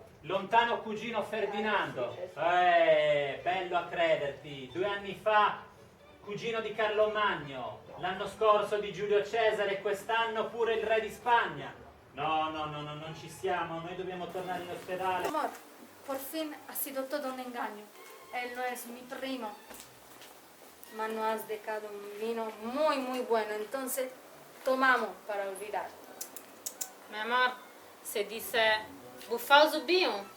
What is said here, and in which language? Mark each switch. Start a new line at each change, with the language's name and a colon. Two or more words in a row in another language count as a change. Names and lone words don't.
Italian: Lontano cugino Ferdinando. Sì, sì. Bello a crederti. 2 anni fa, cugino di Carlo Magno. L'anno scorso di Giulio Cesare e quest'anno pure il re di Spagna. No, non ci siamo. Noi dobbiamo tornare in ospedale.
Spanish: Amor, por fin ha sido todo un engaño. Él no es mi primo. Ma no has dejado un vino muy, muy bueno. Entonces, tomamos para olvidar. Mi amor, se dice buffalo subio.